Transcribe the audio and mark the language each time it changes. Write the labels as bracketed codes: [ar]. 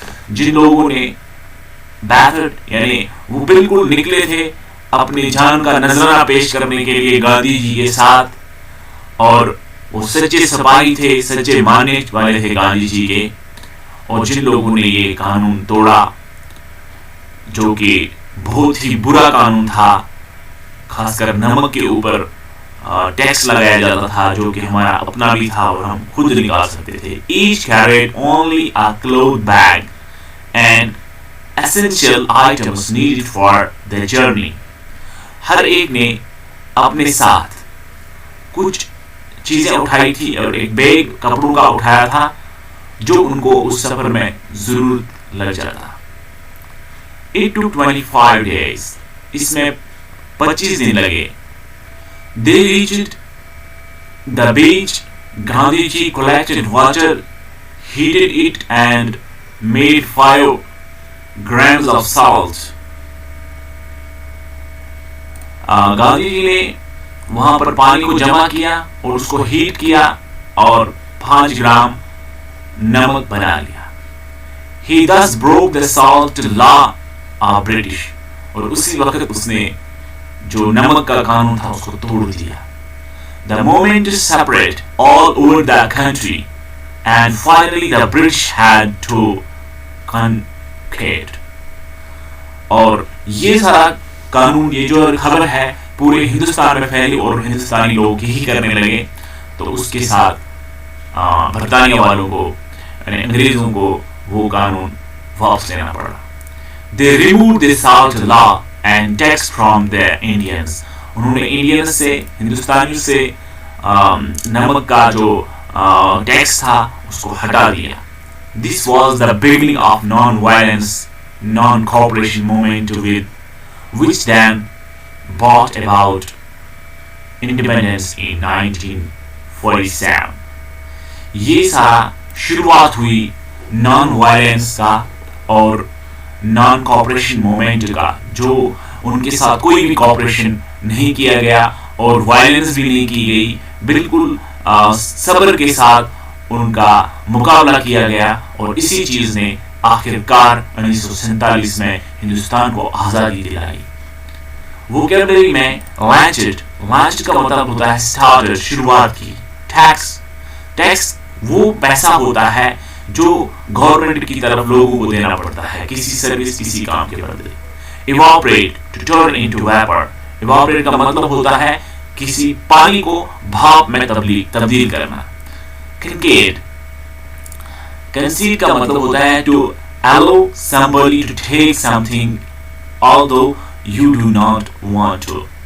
[hi] जिन लोगों ने bathed यानी वो बिल्कुल निकले थे अपनी जान का नजराना पेश करने के लिए गांधी जी के साथ, और वो सच्चे सिपाही थे, सच्चे मानने वाले थे गांधी जी के। और जिन लोगों ने ये कानून तोड़ा जो कि बहुत ही बुरा कानून था, खासकर नमक के ऊपर टैक्स लगाया जाता था जो कि हमारा अपना भी था और हम खुद निकाल सकते थे। [en] Each carried only a cloth bag and essential items needed for the journey। [hi] हर एक ने अपने साथ कुछ चीजें उठाई थी और एक बैग कपड़ों का उठाया था जो उनको उस सफर में जरूर लग जाता। [en] It took 25 days। [hi] इसमें 25 दिन लगे। [en] They reached the beach। Gandhi ji collected water, heated it and made 5 grams of salt। [hi] Gandhi ji ने वहां पर पानी को जमा किया और उसको हीट किया और 5 ग्राम नमक बना लिया। [en] He thus broke the salt law of British। [hi] और उसी वक्त उसने जो नमक का कानून था उसको तोड़ दिया। [en] The movement spread all over the country and finally the British had to concede। [hi] और ये सारा कानून, ये जो खबर है पूरे हिंदुस्तान में फैली और हिंदुस्तानी लोग यही करने लगे, तो उसके साथ बरतानिया वालों को यानी अंग्रेजों को वो कानून वापस लेना पड़ा। [en] They removed the salt law and tax from the Indians। [hi] उन्होंने इंडियंस से, हिंदुस्तानियों से नमक का जो टैक्स था उसको हटा दिया। [en] This was the beginning of non-violence, non-cooperation movement which then brought about independence in 1947। [hi] ये सारा शुरुआत हुई नॉन वायलेंस का और नॉन कॉपरेशन मूवमेंट का, जो उनके साथ कोई भी कॉपरेशन नहीं किया गया और वायलेंस भी नहीं की गई, बिल्कुल सब्र के साथ उनका मुकाबला किया गया। और इसी चीज ने आखिरकार 1947 में हिंदुस्तान को आजादी दिलाई। वोकैबुलरी में लैंचेड का मतलब होता है स्टार्टेड, शुरुआत की। टैक्स वो पैसा होता है जो गवर्नमेंट की तरफ लोगों को देना पड़ता है किसी सर्विस, किसी काम के बदले। Evaporate, [en] To turn into vapour. [hi] Evaporate का मतलब होता है किसी पानी को भाप में तब्दील करना। कंसीड का मतलब होता है [en] To allow somebody to take something although you do not want to।